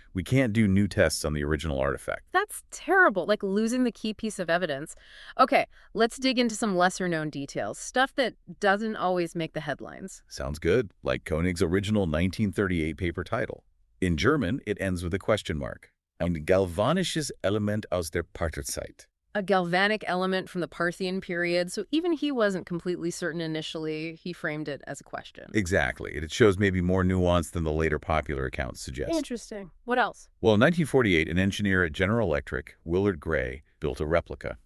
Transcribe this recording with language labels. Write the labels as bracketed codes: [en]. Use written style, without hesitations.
[en] We can't do new tests on the original artifact. That's terrible, like losing the key piece of evidence. Okay, let's dig into some lesser-known details, stuff that doesn't always make the headlines. Sounds good, like König's original 1938 paper title. In German, it ends with a question mark. [de] Ein galvanisches Element aus der Partherzeit. [en] A galvanic element from the Parthian period, so even he wasn't completely certain initially. He framed it as a question. Exactly. It shows maybe more nuance than the later popular accounts suggest. Interesting. What else? Well, in 1948, an engineer at General Electric, Willard Gray, built a replica.